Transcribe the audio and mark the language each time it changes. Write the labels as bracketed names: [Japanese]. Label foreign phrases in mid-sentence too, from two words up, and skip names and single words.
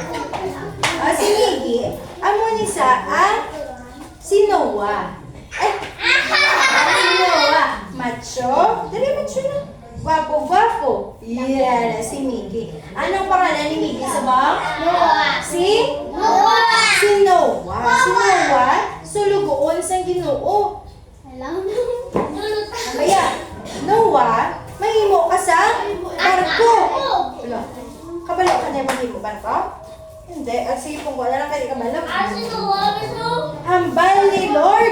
[Hiligaynon] Si Miggy. Amo ni sa si Noah. Si Noah. Macho. Dali, macho na. Gwapo. Yeah, si Miggy. Anong pangalan ni Miggy sa bang? Noah. Si Noah. Sulugoon sa Ginoo. Kaya, Noah, mahimo ka sa barko. Wala. Kabalo ka na mahimo barko? Hindi. At sige kung wala lang kayo kabalo. Hambal ni Lord.